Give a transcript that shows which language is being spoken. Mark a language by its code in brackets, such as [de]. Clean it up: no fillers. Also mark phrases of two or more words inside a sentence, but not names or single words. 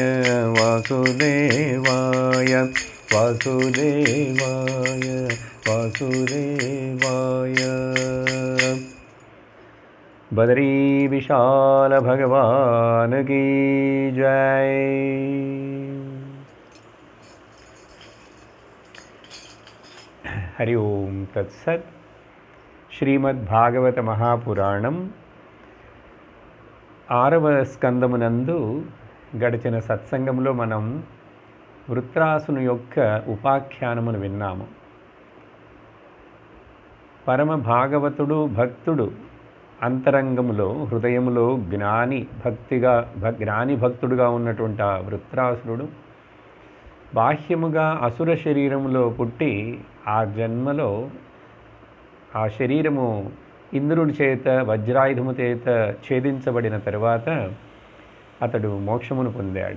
[sa] वासुदेवाय वासुदेवाय वासुदेवाय। [hi] बदरी विशाल भगवान की जय। [sa] हरि ओम तत्सत्। [te] శ్రీమద్భాగవత మహాపురాణం 6వ స్కందమునందు గడిచిన సత్సంగంలో మనం వృత్రాసుని యొక్క ఉపాఖ్యానమును విన్నాము. పరమ భాగవతుడు భక్తుడు అంతరంగములో హృదయములో జ్ఞాని భక్తుడుగా ఉన్నటువంటి ఆ వృత్రాసురుడు బాహ్యముగా అసుర శరీరములో పుట్టి ఆ జన్మలో ఆ శరీరము ఇంద్రుడి చేత వజ్రాయుధము చేత ఛేదించబడిన తరువాత అతడు మోక్షమును పొందాడు.